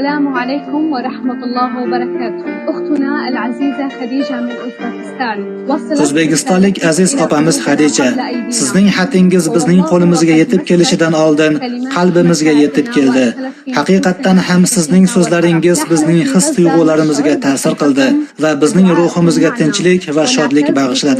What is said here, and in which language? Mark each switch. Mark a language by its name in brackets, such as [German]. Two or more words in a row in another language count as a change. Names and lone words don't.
[Arabic] السلام عليكم ورحمة الله وبركاته. أختنا العزيزة خديجة من أوزبekistan. [Uzbek] O'zbekistonlik aziz opamiz Xadija, sizning xatingiz bizning qo'limizga yetib kelishidan oldin qalbimizga yetib keldi. Haqiqatan ham sizning so'zlaringiz bizning his-tuyg'ularimizga ta'sir qildi va bizning ruhimizga tinchlik va shodlik bag'ishladi.